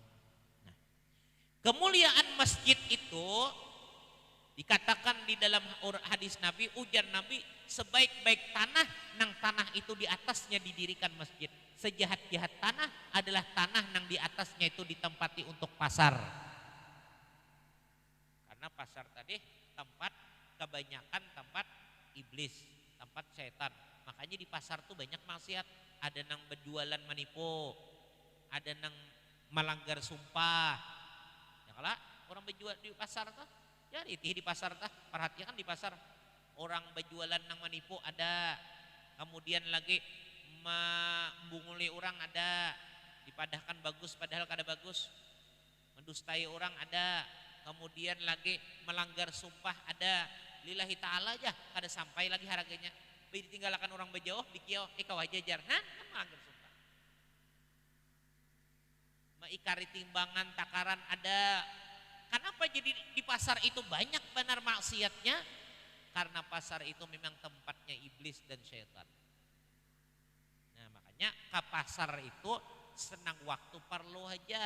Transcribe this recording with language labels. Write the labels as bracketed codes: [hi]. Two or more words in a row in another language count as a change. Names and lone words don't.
[id] Nah, kemuliaan masjid itu dikatakan di dalam hadis Nabi, ujar Nabi, sebaik-baik tanah nang tanah itu di atasnya didirikan masjid. Sejahat-jahat tanah adalah tanah nang di atasnya itu ditempati untuk pasar. Karena pasar tadi tempat kebanyakan tempat iblis, tempat setan. Makanya di pasar tuh banyak maksiat. Ada nang berjualan menipu, ada nang melanggar sumpah. Ya kalau orang berjual di pasar tuh, ya di pasar tuh, perhatikan di pasar. Orang berjualan nang menipu ada, kemudian lagi membunguli orang ada, dipadahkan bagus padahal kada bagus, mendustai orang ada, kemudian lagi melanggar sumpah ada, [ar] lillahi ta'ala [id] aja kada sampai lagi harganya. [bjn] Ditinggalkan orang berjauh dikiau kau jajar nah melanggar sumpah. Maikari timbangan takaran ada. [id] Kenapa jadi di pasar itu banyak benar maksiatnya? Karena pasar itu memang tempatnya iblis dan syaitan. Nah makanya ke pasar itu senang waktu perlu aja.